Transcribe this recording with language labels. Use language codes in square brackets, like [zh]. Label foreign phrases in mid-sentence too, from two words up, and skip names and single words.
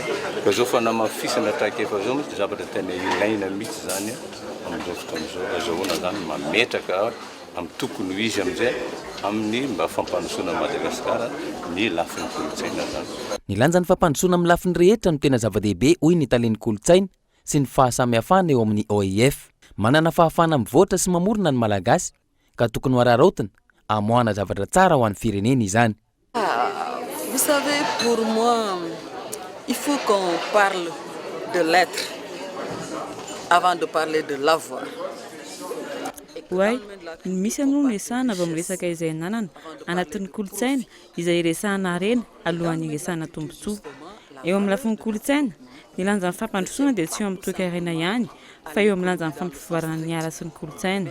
[mg] Ka zao fa namafisana traka efa zao mitsy zavatra tena ilaina mitsy zany amin'izao fotoana izao, azahoana zany mametraka amin'ny tokony ho izy amin'izay amin'ny mba fampandrosoana Madagasikara ny lafin'ny kolontsaina zany. Ny lanjan'ny fampandrosoana amin'ny lafiny rehetra no tena zava-dehibe hoy ny talen'ny kolontsaina, sy ny fahasamihafana eo amin'ny OIF. Manana fahafana mivoatra sy mamorona ny malagasy ka tokony ho araraotina amoahana zavatra tsara ho an'ny firenena izany. [fr] Vous savez, pour moi, il faut qu'on parle de l'être avant de parler de l'avoir. [mg] Hoay, misy aloha resahana avy amin'ny resaka izay nanana anatin'ny kolotsaina izay resahana reny alohan'ny resahana tombontsoa. Eo amin'ny lafin'ny kolotsaina, ny lanjan'ny fampandrosoana dia tsy eo amin'ny toe-karena ihany, fa eo amin'ny lanjan'ny fampivoarana ny ara sy ny kolotsaina.